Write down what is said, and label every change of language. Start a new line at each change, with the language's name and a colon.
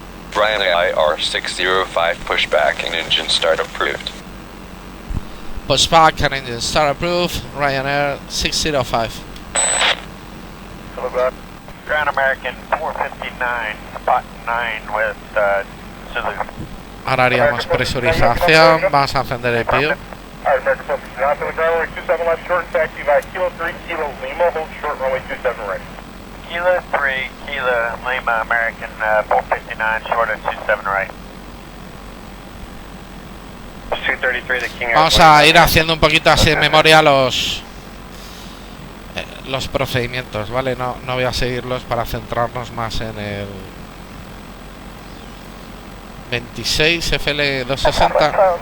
English: Ryanair IR605 pushback and engine start approved. Pushback and engine start approved. Ryanair 605. Ground American 459, spot 9 with Zulu.
Spanish: Ahora haríamos presurización. Vamos a encender el PIO.
English: American 459, runway 27 left short, taxi by Kilo 3, Kilo Lima, hold short, runway 27 right. Kilo 3, Kilo Lima, American 459, short at 27 right. 233, the King Air.
Spanish: Vamos a ir haciendo un poquito así de memoria los procedimientos, ¿vale? No voy a seguirlos para centrarnos más en el 26 FL 260.